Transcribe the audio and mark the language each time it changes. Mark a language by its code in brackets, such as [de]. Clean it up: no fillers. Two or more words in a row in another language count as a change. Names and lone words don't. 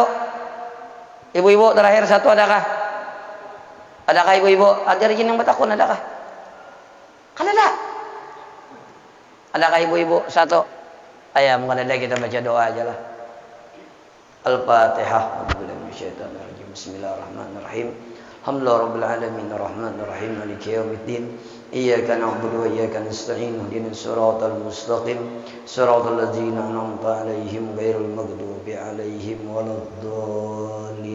[id] Ibu-ibu terakhir satu adakah? Adakah ibu-ibu? Ada yang bertakun adakah? Kan ada. Adakah ibu-ibu satu? Ayah mungkin ada, kita baca doa aja lah. Al-Fatihah. [ar] بسم الله الرحمن الرحيم. الحمد لله رب العالمين الرحمن الرحيم مالك يوم الدين. إياك نعبد وإياك نستعين اهدنا الصراط المستقيم صراط الذين أنعمت عليهم غير المغضوب عليهم ولا الضالين.